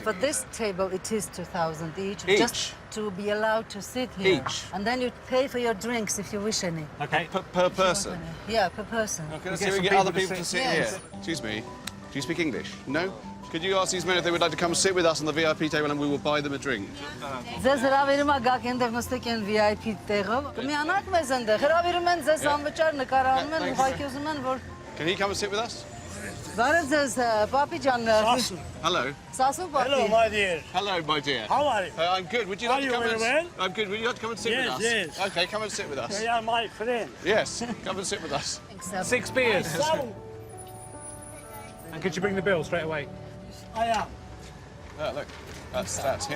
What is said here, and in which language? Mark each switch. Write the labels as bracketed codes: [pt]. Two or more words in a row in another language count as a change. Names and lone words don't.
[en] For this table, it is 2,000 each, Each? just to be allowed to sit here. Each? And then you pay for your drinks if you wish any. Okay. Per person? Yeah, per person. Okay, let's see if we can get other people to sit here. Excuse me, do you speak English? No? Could you ask these men if they would like to come sit with us on the VIP table and we will buy them a drink? [hy] Ձեզ հրավիրում է գաք այնտեղ նստեք այն VIP տեղով։ Կմիանաք մեզ այնտեղ։ Հրավիրում են ձեզ անվճար նկարահանում են, ուղղակի ուզում են որ [en] Can he come and sit with us? [hy] Բարև ձեզ, պապի ջան։ [en] Hello. [hy] Սասու պապի։ [en] Hello, my dear. Hello, my dear. How are you? I'm good. Would you like to come and... well? I'm good. Would you like to come and sit with us? Yes. Okay, come and sit with us. You are my friend. Yes, come and sit with us. 6 beers. So, And could you bring the bill straight away? I am. Oh, look, that's him.